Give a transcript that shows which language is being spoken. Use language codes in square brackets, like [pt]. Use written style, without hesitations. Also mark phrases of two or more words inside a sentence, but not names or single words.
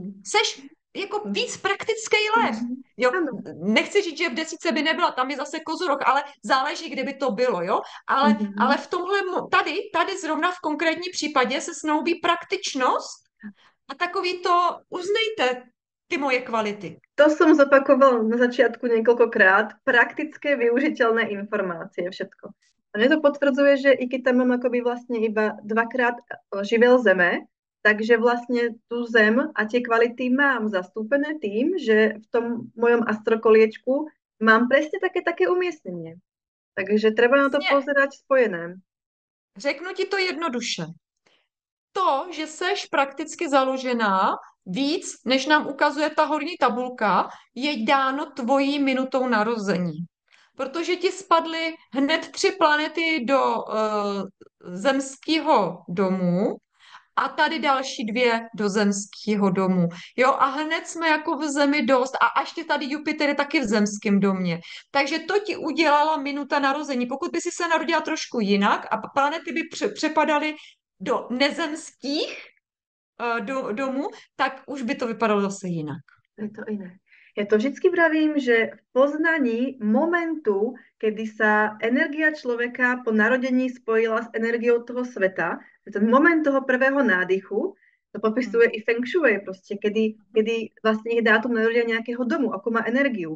[cs] Seš jako víc praktický lev. Jo, [sk] Áno. [cs] nechci říct, že v 10 by nebyla, tam je zase kozorok, ale záleží, kde by to bylo, jo. Ale v tomhle, tady zrovna v konkrétním případě se snoubí praktičnost a takový to, uznejte ty moje kvality. [sk] To som zopakoval na začiatku niekoľkokrát. Praktické, využiteľné informácie, všetko. A mne to potvrdzuje, že i keď tam mám akoby vlastne iba dvakrát živel Zeme, takže vlastne tú Zem a tie kvality mám zastúpené tým, že v tom mojom astrokoliečku mám presne také umiestnenie. Takže treba na to [cs] Vlastně [sk] pozerať spojené. [cs] řeknu ti to jednoduše. To, že seš prakticky založená víc, než nám ukazuje ta horní tabulka, je dáno tvojí minutou narození. Protože ti spadly hned 3 planety do zemského domu a tady další dvě do zemského domu. Jo, a hned jsme jako v zemi dost a ještě tady Jupiter je taky v zemském domě. Takže to ti udělala minuta narození. Pokud by si se narodila trošku jinak a planety by přepadaly do nezemských domů, tak už by to vypadalo zase jinak. [sk] Je to iné. Ja to vždycky vravím, že v poznaní momentu, kedy sa energia človeka po narodení spojila s energiou toho sveta, ten moment toho prvého nádychu, to popisuje i Feng Shui, proste, kedy vlastne je dátum narodenia nejakého domu, ako má energiu.